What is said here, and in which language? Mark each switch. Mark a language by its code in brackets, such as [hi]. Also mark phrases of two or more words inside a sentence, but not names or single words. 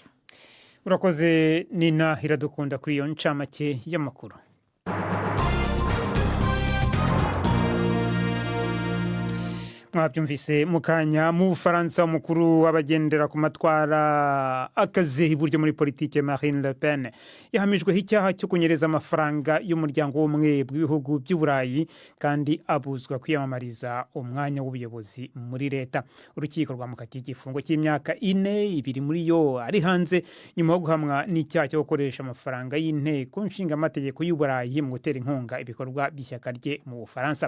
[rw] urakoze Nina Iradukunda kuri iyo ncamake y'amakuru. Mwabyumvise mukanya mu Bufaransa umukuru w'abagendera ku matwara akaze iburyo muri politike Marine Le Pen yahamijwe icyaha cyo kunyereza amafaranga y'umuryango w'umwe bw'ibihugu by'Uburayi kandi abuzwa kwiyamamariza umwanya w'ubuyobozi muri leta. Urukiko rwamukatiye igifungo cy'imyaka 4, 2 muri yo ari hanze nyuma yo guhamwa n'icyaha cyo gukoresha amafaranga y'inteko nshingamateka y'Uburayi mu gutera inkunga ibikorwa by'ishyaka rye mu Bufaransa.